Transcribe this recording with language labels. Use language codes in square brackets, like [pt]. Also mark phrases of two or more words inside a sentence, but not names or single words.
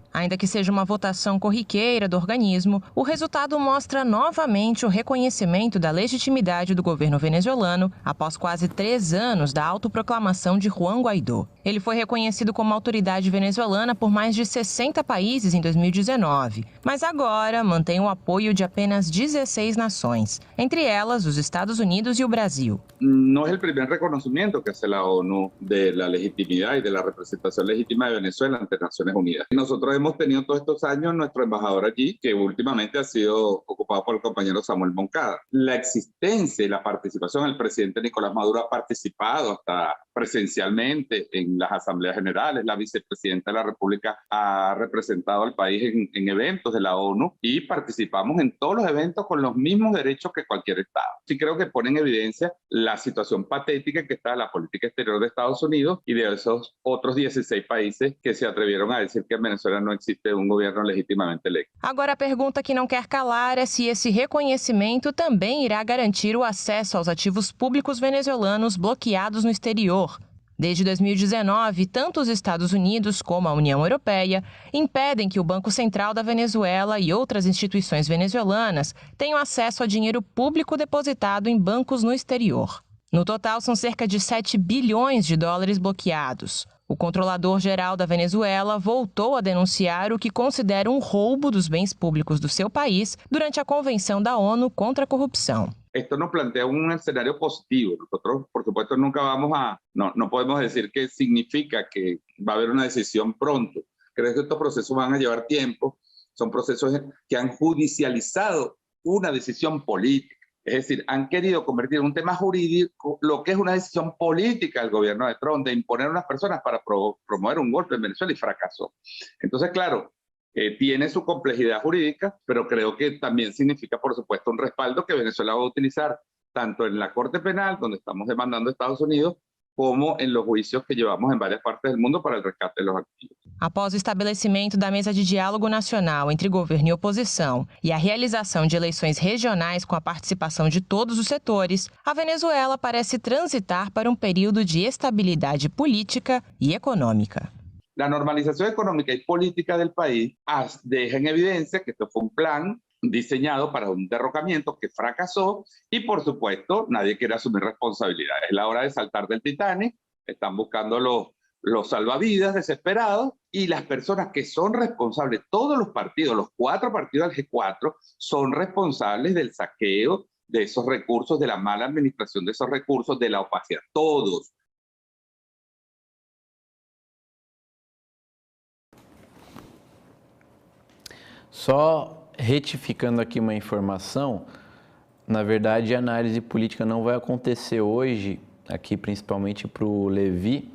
[pt] Ainda que seja uma votação corriqueira do organismo, o resultado mostra novamente o reconhecimento da legitimidade do governo venezuelano após quase 3 anos da autoproclamação de Juan Guaidó. Ele foi reconhecido como autoridade venezuelana por mais de 60 países em 2019, mas agora mantém o apoio de apenas 16 nações, entre elas os Estados Unidos e o Brasil. [es] No es el primer reconocimiento que hace la ONU de la legitimidad y de la representación legítima de Venezuela ante Naciones Unidas. Nosotros hemos tenido todos estos años nuestro embajador allí, que últimamente ha sido ocupado por el compañero Samuel Moncada. La existencia y la participación, el presidente Nicolás Maduro ha participado hasta presencialmente en las asambleas generales, la vicepresidenta de la República ha representado al país en eventos de la ONU y participamos en todos los eventos con los mismos derechos que cualquier Estado. Sí creo que pone en evidencia la situación patética que está la política exterior de Estados Unidos y de esos otros 16 países que se atrevieron a decir que en Venezuela no existe un gobierno legítimamente electo. [pt] Agora a pergunta que não quer calar é se esse reconhecimento também irá garantir o acesso aos ativos públicos venezuelanos bloqueados no exterior. Desde 2019, tanto os Estados Unidos como a União Europeia impedem que o Banco Central da Venezuela e outras instituições venezuelanas tenham acesso a dinheiro público depositado em bancos no exterior. No total, são cerca de 7 bilhões de dólares bloqueados. O controlador-geral da Venezuela voltou a denunciar o que considera um roubo dos bens públicos do seu país durante a Convenção da ONU contra a Corrupção. [es] Esto nos plantea un escenario positivo. Nosotros, por supuesto, nunca no podemos decir que significa que va a haber una decisión pronto. Creo que estos procesos van a llevar tiempo son procesos que han judicializado una decisión política. Es decir, han querido convertir en un tema jurídico lo que es una decisión política del gobierno de Trump de imponer a unas personas para promover un golpe en Venezuela y fracasó. Entonces, claro, tiene su complejidad jurídica, pero creo que también significa, por supuesto, un respaldo que Venezuela va a utilizar tanto en la Corte Penal, donde estamos demandando a Estados Unidos, como em los juízos que llevamos [pt] em várias partes do mundo para o resgate dos ativos. Após o estabelecimento da mesa de diálogo nacional entre governo e oposição e a realização de eleições regionais com a participação de todos os setores, a Venezuela parece transitar para um período de estabilidade política e econômica. [es] La normalización económica y política del país deja en evidencia que esto fue un plan diseñado para un derrocamiento que fracasó y, por supuesto, nadie quiere asumir responsabilidad. Es la hora de saltar del Titanic, están buscando los salvavidas desesperados y las personas que son responsables, todos los partidos, los 4 partidos del G4, son responsables del saqueo de esos recursos, de la mala administración de esos recursos, de la opacidad, todos. [pt] Só retificando aqui uma informação, na verdade a análise política não vai acontecer hoje, aqui principalmente para o Levi.